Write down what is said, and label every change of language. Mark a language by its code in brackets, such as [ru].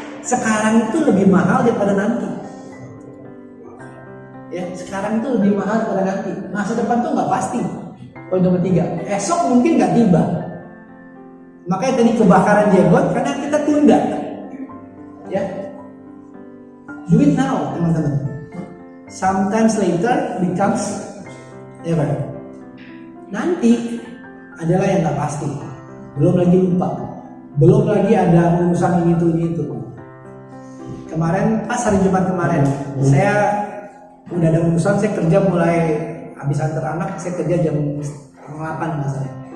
[id] Sekarang itu lebih mahal daripada nanti. Ya, sekarang itu lebih mahal daripada nanti. Masa depan tuh nggak pasti. Poin nomor 3, esok mungkin nggak tiba. Makanya tadi kebakaran jenggot karena kita tunda. Ya. [en] Do it now, [id] teman-teman. [en] Sometimes later becomes never. [id] Nanti adalah yang nggak pasti. Belum lagi lupa. Belum lagi ada urusan ini itu. Kemarin pas hari Jumat kemarin, saya udah ada urusan. Saya kerja mulai habis antar anak. Saya kerja jam 8 misalnya.